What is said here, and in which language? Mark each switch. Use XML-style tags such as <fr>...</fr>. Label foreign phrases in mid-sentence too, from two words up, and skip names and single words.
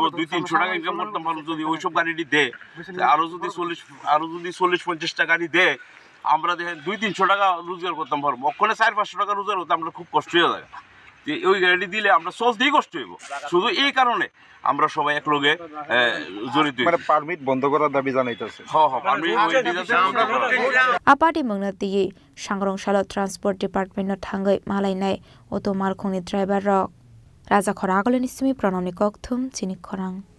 <bn>200-300 টাকা ইনকাম করতে পারবো যদি ওইসব গাড়িটি দেয়। আরো যদি 40-50টা গাড়ি দেয়, আমরা দেখেন 200-300 টাকা রোজগার করতাম পারবো। ওখানে 400-500 টাকা রোজগার করতে আমরা খুব কষ্ট হয়ে যায়। ওই গাড়িটি দিলে আমরা চলতেই কষ্ট হইব। শুধু এই কারণে আমরা সবাই একলগে জড়িত। পারমিট বন্ধ করার দাবি জানাইতেছে।</bn> <trp>आपाटी मंगना दिए सांग्रंशाला</trp> <en>transport department</en> <trp>थांगै मालायनाय अट' मालखंनि ड्राइभार रक राजा खरा आगलनि सिमी प्रणमनि ककथुम चिनि खरां</trp>